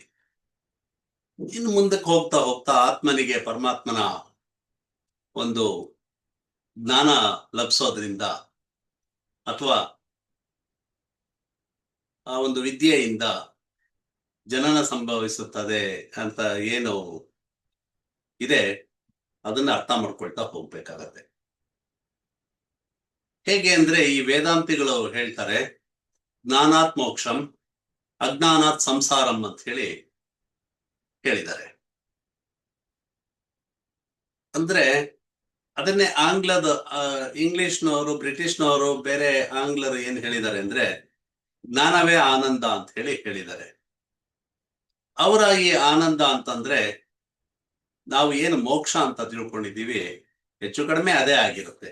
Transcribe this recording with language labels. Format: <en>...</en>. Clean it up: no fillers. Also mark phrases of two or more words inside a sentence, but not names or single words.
<kn>ಇನ್ನು ಮುಂದಕ್ಕೆ ಹೋಗ್ತಾ ಹೋಗ್ತಾ ಆತ್ಮನಿಗೆ ಪರಮಾತ್ಮನ ಒಂದು ಜ್ಞಾನ ಲಭಿಸೋದ್ರಿಂದ ಅಥವಾ ಆ ಒಂದು ವಿದ್ಯೆಯಿಂದ ಜನನ ಸಂಭವಿಸುತ್ತದೆ ಅಂತ ಏನು ಇದೆ ಅದನ್ನ ಅರ್ಥ ಮಾಡ್ಕೊಳ್ತಾ ಹೋಗ್ಬೇಕಾಗತ್ತೆ. ಹೇಗೆ ಅಂದ್ರೆ ಈ ವೇದಾಂತಿಗಳು ಹೇಳ್ತಾರೆ,</kn> <sa>ಜ್ಞಾನಾತ್ ಮೋಕ್ಷಂ ಅಜ್ಞಾನಾತ್ ಸಂಸಾರಂ</sa> <kn>ಅಂತ ಹೇಳಿದ್ದಾರೆ. ಅಂದ್ರೆ ಅದನ್ನೇ ಇಂಗ್ಲಿಷ್ನವರು, ಬ್ರಿಟಿಷ್ನವರು, ಬೇರೆ ಆಂಗ್ಲರು ಏನ್ ಹೇಳಿದ್ದಾರೆ ಅಂದ್ರೆ ಜ್ಞಾನವೇ ಆನಂದ ಅಂತ ಹೇಳಿದ್ದಾರೆ. ಅವರ ಈ ಆನಂದ ಅಂತಂದ್ರೆ ನಾವು ಏನು ಮೋಕ್ಷ ಅಂತ ತಿಳ್ಕೊಂಡಿದ್ದೀವಿ ಹೆಚ್ಚು ಕಡಿಮೆ ಅದೇ ಆಗಿರುತ್ತೆ.</kn>